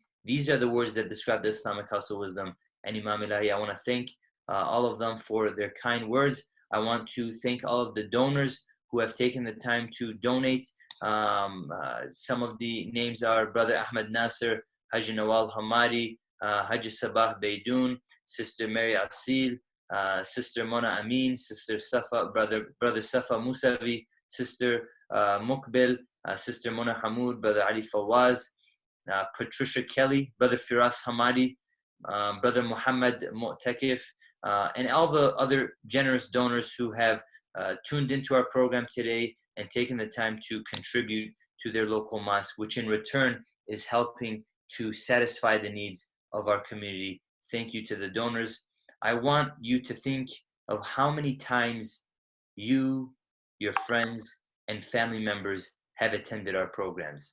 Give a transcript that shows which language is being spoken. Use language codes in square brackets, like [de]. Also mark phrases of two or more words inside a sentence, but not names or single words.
[en] These are the words that describe the Islamic House of Wisdom and Imam Elahi. I want to thank all of them for their kind words. I want to thank all of the donors who have taken the time to donate. Some of the names are Brother Ahmed Nasser, Haji Nawal Hamadi, Haji Sabah Baidoun, Sister Mary Asseal, Sister Mona Amin, Sister Safa, Brother Safa Musavi, Sister Mukbil, Sister Mona Hammoud, Brother Ali Fawaz, Patricia Kelly, Brother Firas Hamadi, Brother Mohammad Mu'takif, and all the other generous donors who have tuned into our program today and taken the time to contribute to their local mosque, which in return is helping to satisfy the needs of our community. Thank you to the donors. I want you to think of how many times you, your friends, and family members have attended our programs.